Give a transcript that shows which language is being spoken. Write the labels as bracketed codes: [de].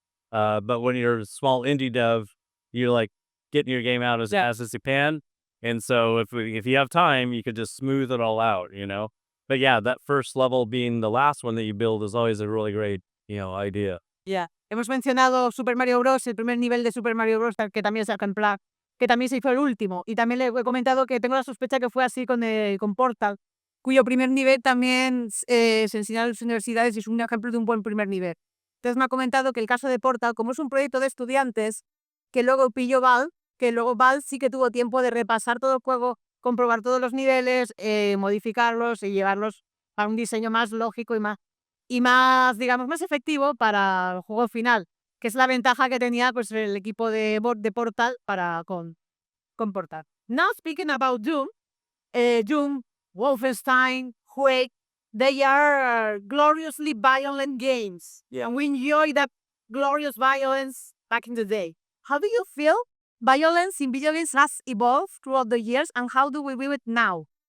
[en] But when you're a small indie dev, you're like getting your game out as fast as you can. And so if you have time, you could just smooth it all out, you know? But yeah, that first level being the last one that you build is always a really great, idea. Yeah. [es] Hemos mencionado Super Mario Bros., el primer nivel de Super Mario Bros., que también es ejemplar, que también se hizo el último. Y también le he comentado que tengo la sospecha que fue así con Portal, cuyo primer nivel también se enseña en las universidades y es un ejemplo de un buen primer nivel. Entonces me ha comentado que el caso de Portal, como es un proyecto de estudiantes, que luego pilló Valve, que luego Valve sí que tuvo tiempo de repasar todo el juego, comprobar todos los niveles, modificarlos y llevarlos a un diseño más lógico y más, digamos, más efectivo para el juego final, que es la ventaja que tenía pues el equipo de Portal con Portal. [en] Now speaking about Doom, Wolfenstein, Quake, they are gloriously violent games. Yeah. And we enjoy that glorious violence back in the day. How do you feel violence in video games has evolved throughout the years, and how do we view it now?